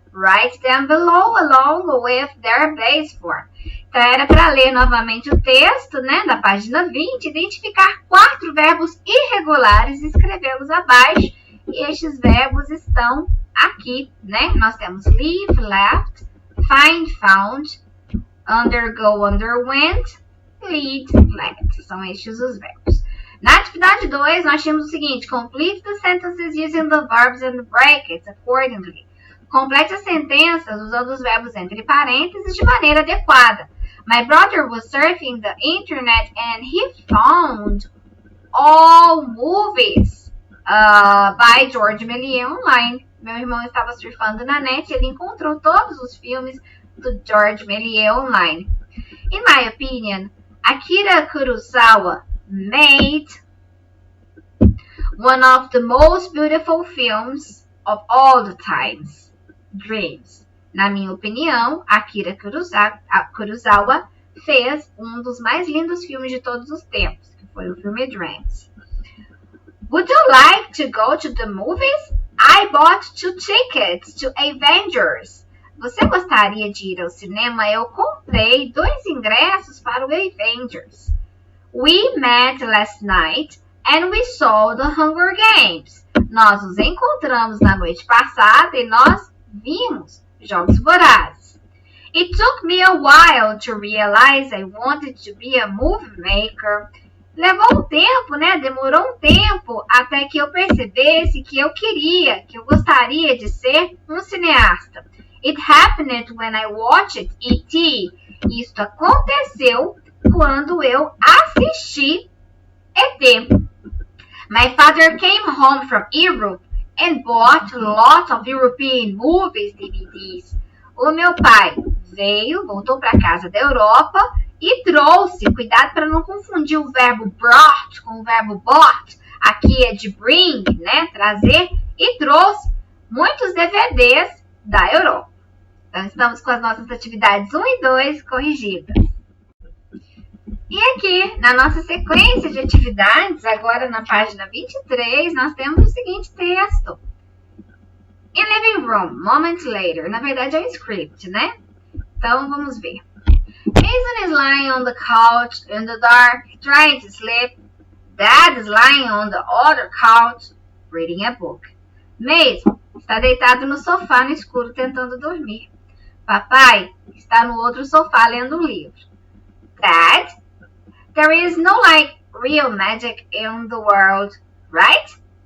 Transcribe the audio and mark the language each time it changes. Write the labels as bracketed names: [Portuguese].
[English] Write them below along with their base form. [Portuguese] Então, era para ler novamente o texto, né, da página 20, identificar 4 verbos irregulares e escrevê-los abaixo. E estes verbos estão aqui, né? Nós temos [English] leave, left, find, found, undergo, underwent, lead, led. [Portuguese] São estes os verbos. Na atividade 2, nós tínhamos o seguinte. [English] Complete the sentences using the verbs and the brackets accordingly. [Portuguese] Complete as sentenças usando os verbos entre parênteses de maneira adequada. [English] My brother was surfing the internet and he found all movies by George Méliès online. [Portuguese] Meu irmão estava surfando na net e ele encontrou todos os filmes do George Méliès online. [English] In my opinion, Akira Kurosawa made one of the most beautiful films of all the times, Dreams. [Portuguese] Na minha opinião, Akira Kurosawa fez um dos mais lindos filmes de todos os tempos, que foi o filme Dreams. [English] Would you like to go to the movies? I bought 2 tickets to Avengers. [Portuguese] Você gostaria de ir ao cinema? Eu comprei 2 ingressos para o Avengers. [English] We met last night and we saw the Hunger Games. [Portuguese] Nós nos encontramos na noite passada e nós vimos Jogos Vorazes. [English] It took me a while to realize I wanted to be a movie maker. [Portuguese] Levou um tempo, né? Demorou um tempo até que eu percebesse que eu gostaria de ser um cineasta. [English] It happened when I watched E.T. [Portuguese] Isto aconteceu quando eu assisti E.T. [English] My father came home from Europe and bought lots of European movies DVDs. [Portuguese] O meu pai voltou para casa da Europa e trouxe, cuidado para não confundir o verbo brought com o verbo bought, aqui é de bring, né, trazer, e trouxe muitos DVDs da Europa. Então, estamos com as nossas atividades 1 e 2 corrigidas. E aqui, na nossa sequência de atividades, agora na página 23, nós temos o seguinte texto. [English] In living room, moments later. [Portuguese] Na verdade, é um script, né? Então, vamos ver. [English] Jason is lying on the couch in the dark, trying to sleep. Dad is lying on the other couch, reading a book. [Portuguese] Mason está deitado no sofá no escuro tentando dormir. Papai está no outro sofá lendo um livro. [English] Dad, there is no real magic in the world, right?